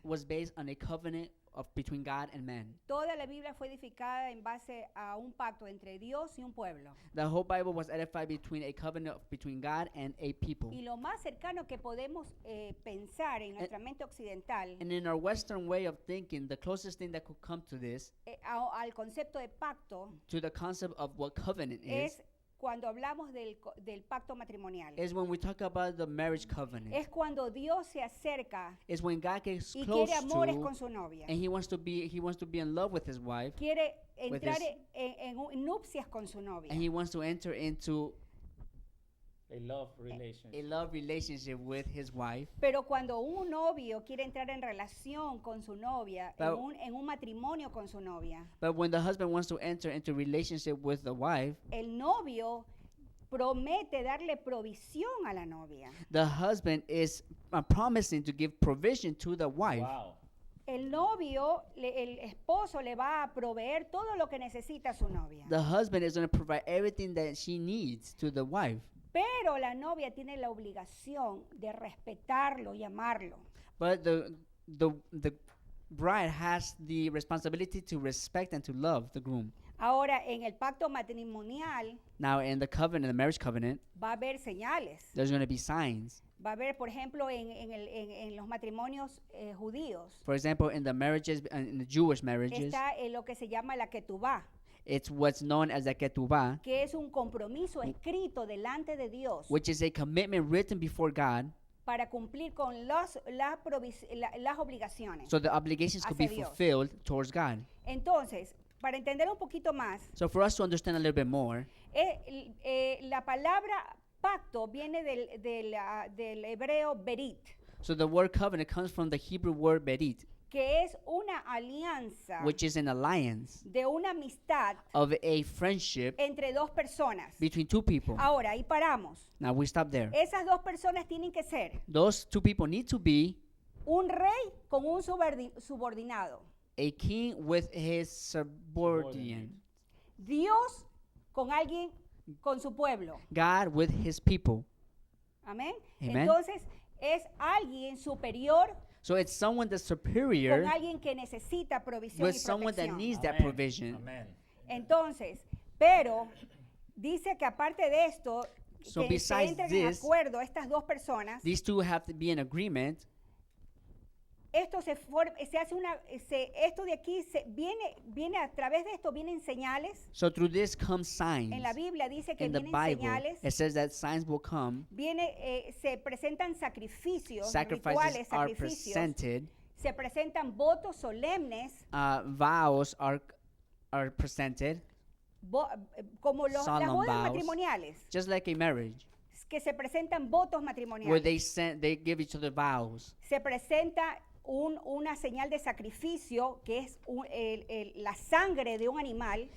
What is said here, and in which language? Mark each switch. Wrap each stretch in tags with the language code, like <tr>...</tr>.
<en>Was based on a covenant between God and man.</en> <es>Toda la Biblia fue edificada en base a un pacto entre Dios y un pueblo.</es> <en>The whole Bible was edified between a covenant between God and a people.</en> <es>Y lo más cercano que podemos pensar en nuestra mente occidental</es> <en>And in our Western way of thinking, the closest thing that could come to this,</en> <es>al concepto de pacto,</es> <en>to the concept of what covenant</en> <es>es cuando hablamos del pacto matrimonial.</es> <en>is when we talk about the marriage covenant.</en> <es>Es cuando Dios se acerca</es> <en>Is when God gets</en> <es>y</es> <en>close</en> <es>quiere amores</es> <en>to,</en> <es>con su novia.</es> <en>and he wants to be in love with his wife,</en> <es>Quiere entrar</es> <en>his-</en> <es>en nupcias con su novia.</es> <en>and he wants to enter into A love relationship. a love relationship with his wife.</en> <es>Pero cuando un novio quiere entrar en relación con su novia, Pero- en un matrimonio con su novia,</es> <en>But when the husband wants to enter into relationship with the wife,</en> <es>el novio promete darle provisión a la novia.</es> <en>the husband is promising to give provision to the wife. Wow.</en> <es>El novio, el esposo le va a proveer todo lo que necesita su novia.</es> <en>The husband is going to provide everything that she needs to the wife.</en> <es>Pero la novia tiene la obligación de respetarlo y amarlo.</es> <en>But the bride has the responsibility to respect and to love the groom.</en> <es>Ahora, en el pacto matrimonial</es> <en>Now, in the covenant, the marriage covenant,</en> <es>va a haber señales.</es> <en>there's going to be signs.</en> <es>Va a haber, por ejemplo, en los matrimonios judíos,</es> <en>For example, in the marriages, in the Jewish marriages,</en> <es>está lo que se llama la ketubá,</es> <en>it's what's known as the ketubah,</en> <es>que es un compromiso escrito delante de Dios</es> <en>which is a commitment written before God,</en> <es>para cumplir con las obligaciones.</es> <en>so the obligations could be</en> <es>Hacia Dios.</es> <en>fulfilled towards God.</en> <es>Entonces, para entender un poquito más,</es> <en>So for us to understand a little bit more,</en> <es>la palabra pacto viene del hebreo berit,</es> <en>so the word covenant comes from the Hebrew word berit,</en> <es>que es una alianza</es> <en>which is an alliance</en> <es>de una amistad</es> <en>of a friendship</en> <es>entre dos personas.</es> <en>between two people.</en> <es>Ahora, ahí paramos.</es> <en>Now we stop there.</en> <es>Esas dos personas tienen que ser</es> <en>Those two people need to be</en> <es>un rey con un subordinado,</es> <en>a king with his subordinate,</en> <es>Dios con alguien, con su pueblo.</es> <en>God with his people.</en> <es>Amén.</es> <en>Amen.</en> <es>Entonces, es alguien superior</es> <en>So it's someone that's</en> <es>con</es> <en>superior</en> <es>alguien que necesita provisión</es> <en>with</en> <es>y</es> <en>someone that</en> <es>protección.</es> <en>needs that</en> <es>Amén.</es> <en>provision.</en> <es>Amén. Entonces, pero dice que aparte de esto,</es> <en>So</en> <es>que se</es> <en>besides</en> <es>entren en</es> <en>this,</en> <es>acuerdo estas dos personas,</es> <en>These two have to be in agreement.</en> <es>esto se hace esto de aquí viene a través de esto vienen señales.</es> <en>So through this come signs.</en> <es>En la Biblia dice que</es> <en>In the</en> <es>vienen</es> <en>Bible,</en> <es>señales.</es> <en>it says that signs will come.</en> <es>Se presentan sacrificios,</es> <en>Sacrifices</en> <es>rituales,</es> <en>are</en> <es>sacrificios.</es> <en>presented.</en> <es>Se presentan votos solemnes,</es> <en>Vows are presented,</en> <es>como las</es> <en>Solemn</en> <es>bodas</es> <en>vows.</en> <es>matrimoniales,</es> <en>just like a marriage,</en> <es>que se presentan votos</es> <en>where</en> <es>matrimoniales.</es> <en>they give each other vows.</en> <es>Se presenta una señal de sacrificio que es la sangre de un animal.</es>